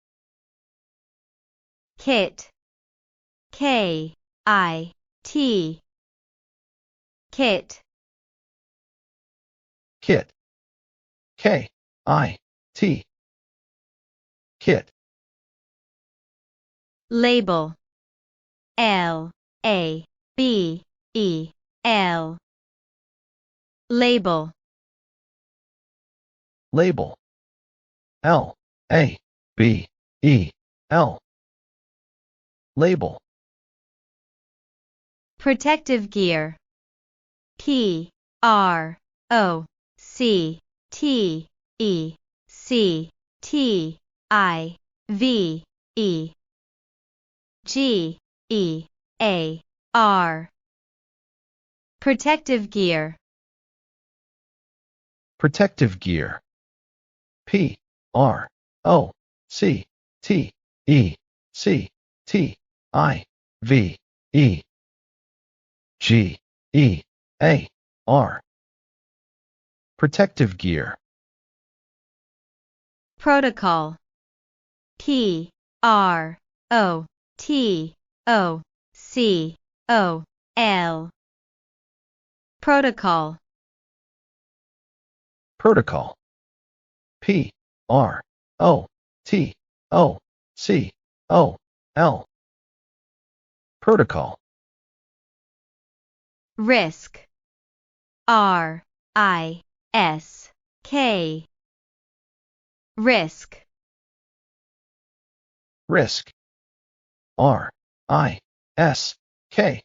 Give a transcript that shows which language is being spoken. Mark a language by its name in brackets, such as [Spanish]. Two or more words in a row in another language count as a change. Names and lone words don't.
[English] Kit. K-I-T. Kit. Kit. K-I-T. Kit. Label. L-A-B-E-L. Label. Label. L-A-B-E-L. Label. Protective gear. P-R-O-C-T-E-C-T-I-V-E-G-E-A-R. Protective gear. Protective gear. P-R-O-C-T-E-C-T-I-V-E-G-E-A-R. Protective gear. Protocol. P-R-O-T-O-C-O-L. Protocol. Protocol. P-R-O-T-O-C-O-L. Protocol. Risk. R-I-S-K. Risk. Risk. R-I-S-K.